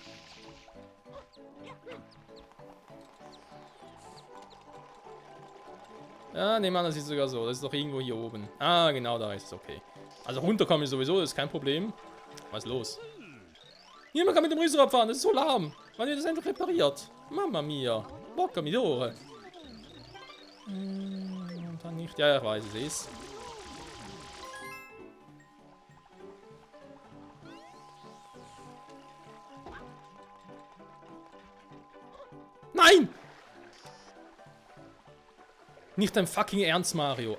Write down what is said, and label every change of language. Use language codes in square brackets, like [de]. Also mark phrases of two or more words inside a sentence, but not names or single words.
[de] Ja, nehmen wir an, das ist sogar so. Das ist doch irgendwo hier oben. Ah, genau, da ist es, okay. Also runterkommen ist sowieso, das ist kein Problem. Was ist los? Niemand kann mit dem Riesenrad fahren, das ist so lahm. Wann wird das endlich repariert? [it] Mamma mia. Bocca midore. [de] Dann nicht. Ja, ich weiß, es ist. Nein! Nicht dein fucking Ernst, Mario.